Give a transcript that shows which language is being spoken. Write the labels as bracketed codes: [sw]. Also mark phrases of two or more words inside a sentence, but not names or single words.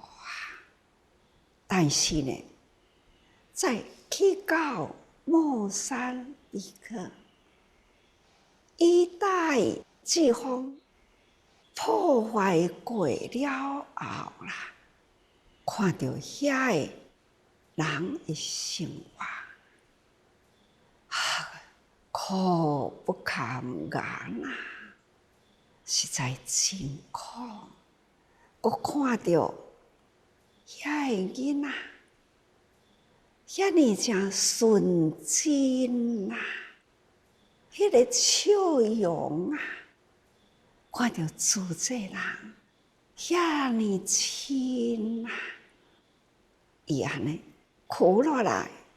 [nan] 但是呢，在去到莫桑比克，一代季风破坏过了后啦，看到遐个人的生活，苦不堪言啊！实在真苦，我看到遐个囡仔，遐尼正纯真啊，迄个笑容啊，看到自济人遐尼亲啊，伊安尼哭落来，